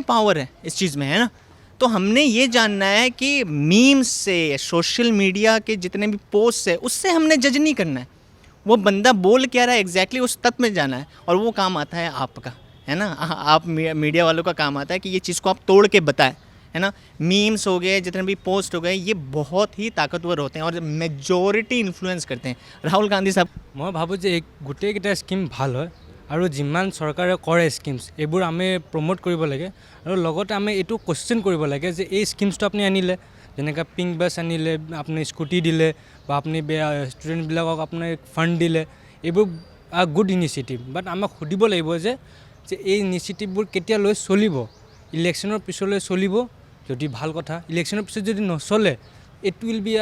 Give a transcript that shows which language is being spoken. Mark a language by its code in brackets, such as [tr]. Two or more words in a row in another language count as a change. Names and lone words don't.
[hi] पावर है इस चीज़ में है ना तो हमने ये जानना है कि मीम्स से [en] social media [hi] के जितने भी पोस्ट है उससे हमने जज नहीं करना है वो बंदा बोल क्या रहा है एग्जैक्टली उस तत्व में जाना है और वो काम आता है आपका है ना आप मीडिया वालों का काम आता है कि ये चीज़ को आप तोड़ के बताएं है ना मीम्स हो गए जितने भी पोस्ट हो गए ये बहुत ही ताकतवर होते हैं और [en] majority influence [hi] करते हैं राहुल गांधी साहब [as] মই ভাবোঁ যে গোটেইকেইটা স্কিম ভাল হয় আৰু যিমান চৰকাৰে কৰে স্কিমছ এইবোৰ আমি প্ৰমোট কৰিব লাগে আৰু লগতে আমি এইটো কুৱেশ্যন কৰিব লাগে যে এই স্কিমছটো আপুনি আনিলে যেনেকৈ [en] pink bus [as] আনিলে আপুনি স্কুটি দিলে বা আপুনি ষ্টুডেণ্টবিলাকক আপুনি ফাণ্ড দিলে এইবোৰ [en] good initiative but [as] আমাক সুধিব লাগিব যে এই ইনিচিয়েটিভবোৰ কেতিয়ালৈ চলিব ইলেকশ্যনৰ পিছলৈ চলিব যদি ভাল কথা ইলেকশ্যনৰ পিছত যদি নচলে [en] it will be